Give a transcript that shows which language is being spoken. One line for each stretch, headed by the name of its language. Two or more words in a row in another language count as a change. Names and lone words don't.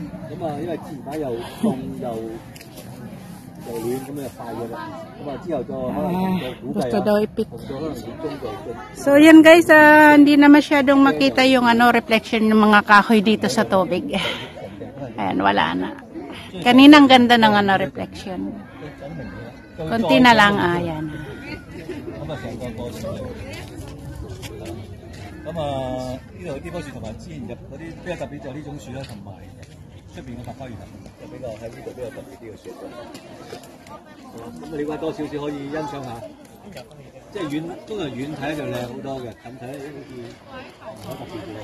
Filipino: Gusto daw ipik. So yan guys, hindi na masyadong makita yung reflection ng mga kahoy dito sa tubig. Ayan, wala na. Kaninang ganda ng reflection. Konti na lang, ayan.
Cantonese: 咁啊，呢度啲棵樹同埋之前入嗰啲比較特別就係呢種樹啦，同埋出邊嘅白花園就比較喺呢度比較特別啲嘅樹種。咁你話多少少可以欣賞下，即係遠通常遠睇就靚好多嘅，近睇好似好特別嘅喎。